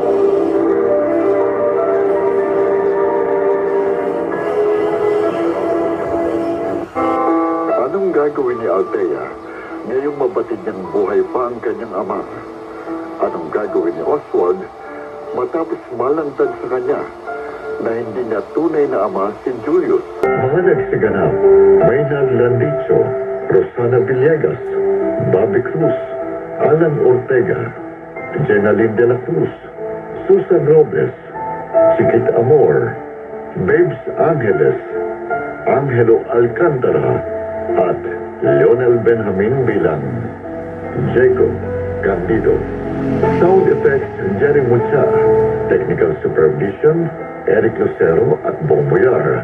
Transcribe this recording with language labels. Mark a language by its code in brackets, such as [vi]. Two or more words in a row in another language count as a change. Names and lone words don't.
[tl] Anong gagawin ni Althea ngayong mabatid niyang buhay pa ang kanyang ama? Anong gagawin ni Oswald matapos malantad sa kanya na hindi niya tunay na ama si Julius? Mga nagsiganap, Maynard Landicho, Rosana Villegas, Bobby Cruz, Alan Ortega, Jenaline de la Cruz, Susan Robles, Chiquit Amor, Babes Angeles, Angelo Alcantara, at Leonel Benjamin bilang Jacob Candido. [en] Sound effects, [tl] Jerry Mucha. [en] Technical supervision, Eric Lucero at Bong Boyar.